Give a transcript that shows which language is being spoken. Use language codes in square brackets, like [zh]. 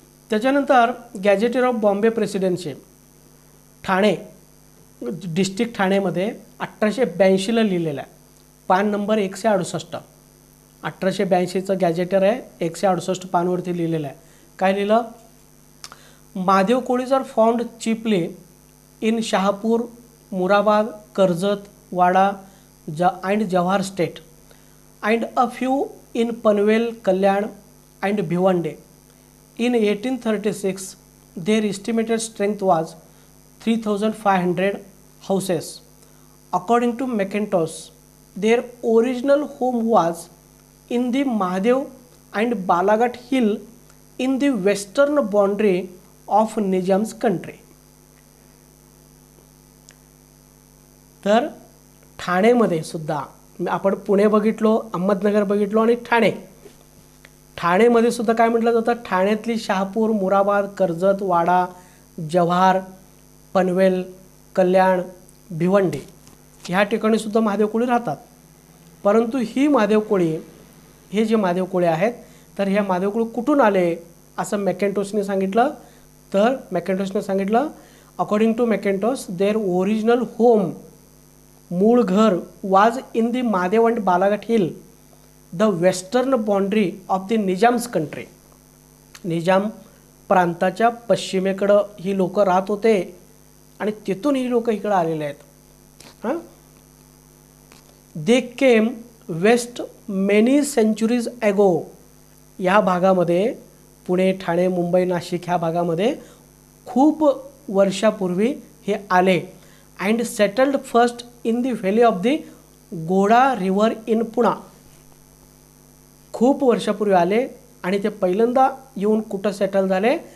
[mr] त्याच्यानंतर gazetted of Bombay presidency Thane district ठाणेमध्ये 1882ला लिहिलेलं आहे. पान नंबर 168. 1882चं गॅजेटर आहे, 168 पानवरती लिहिलेलं आहे. काय लिहिलं? [en] Mahadev Kolis are found chiefly in [mr] Shahapur, Murabad, Karjat, Wada [en] and Jawhar state, and a few in Panvel, Kalyan and Bhiwande. In 1836, their estimated strength was 3,500 houses. According to McIntosh, their original home was in the Mahadev and Balaghat hill in the western boundary of Nizam's country. [mr] तर ठाणेमध्ये सुद्धा आपण पुणे बघितलो, अहमदनगर बघितलो आणि ठाणेमध्ये सुद्धा काय म्हटलं जातं? ठाण्यातली शहापूर, मुराबाद, कर्जत, वाडा, जव्हार, पनवेल, कल्याण, भिवंडी ह्या ठिकाणी सुद्धा महादेव कोळी राहतात. परंतु ही महादेव कोळी, हे जे महादेव कोळी आहेत, तर ह्या महादेव कोळी कुठून आले असं मॅकेंटोसने सांगितलं. तर मॅकेंटोसने सांगितलं, [en] according to Mackintosh, their original home, [mr] मूळ घर, [en] Was in the Mahadev and Balaghat hill, the western boundary of the Nizam's country. [mr] Nizam प्रांताच्या पश्चिमेकडं ही लोक राहत होते आणि तिथून ही लोक इकडे आलेले आहेत. [en] They came west many centuries ago. [mr] या भागामध्ये पुणे, ठाणे, मुंबई, नाशिक ह्या भागामध्ये खूप वर्षापूर्वी हे आले. [en] And settled first in the valley of the Goda river in Poona. [mr] खूप वर्षापूर्वी आले आणि ते पहिल्यांदा येऊन कुठं सेटल झाले?